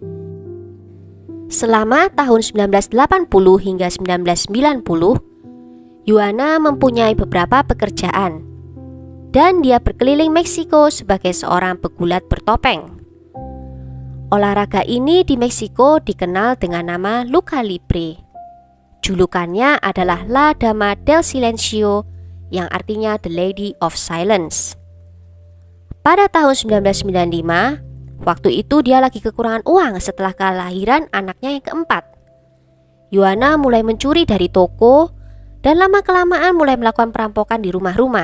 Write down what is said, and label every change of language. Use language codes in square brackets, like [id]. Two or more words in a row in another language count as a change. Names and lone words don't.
[id] Selama tahun 1980 hingga 1990, Juana mempunyai beberapa pekerjaan, dan dia berkeliling Meksiko sebagai seorang pegulat bertopeng. Olahraga ini di Meksiko dikenal dengan nama [es] lucha libre. [id] Julukannya adalah La Dama del Silencio, yang artinya The Lady of Silence. Pada tahun 1995, waktu itu dia lagi kekurangan uang setelah kelahiran anaknya yang keempat. Juana mulai mencuri dari toko dan lama-kelamaan mulai melakukan perampokan di rumah-rumah.